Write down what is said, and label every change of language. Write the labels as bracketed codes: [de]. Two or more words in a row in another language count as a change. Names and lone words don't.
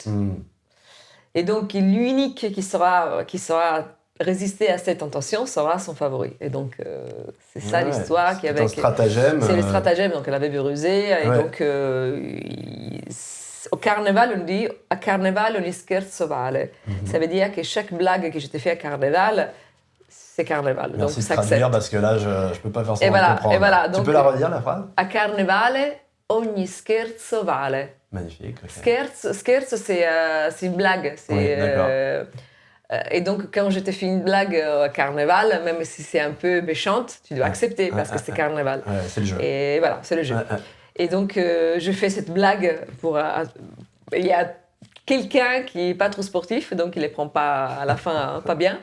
[fr] Et donc, l'unique qui saura résister à cette tentation sera son favori. Et donc, c'est ça l'histoire. C'est un stratagème. C'est le stratagème, donc elle avait rusé. Et donc, au carnaval, on dit « [it] a carnaval ogni scherzo vale ». [fr] Ça veut dire que chaque blague que je t'ai fait à carnaval, c'est carnaval. Merci donc, de traduire, parce que là, je ne peux pas faire ça comprendre. Et voilà, donc, tu peux la redire, la phrase ? [it] A carnevale ogni scherzo vale. [fr] Magnifique. Scherzo, c'est une blague. Oui, d'accord. Et donc, quand je te fais une blague au carnaval, même si c'est un peu méchante, tu dois accepter parce que c'est carnaval. Ouais, c'est le jeu. Et voilà, c'est le jeu. Et donc, je fais cette blague pour... il y a quelqu'un qui n'est pas trop sportif, donc il ne les prend pas à la fin, pas bien.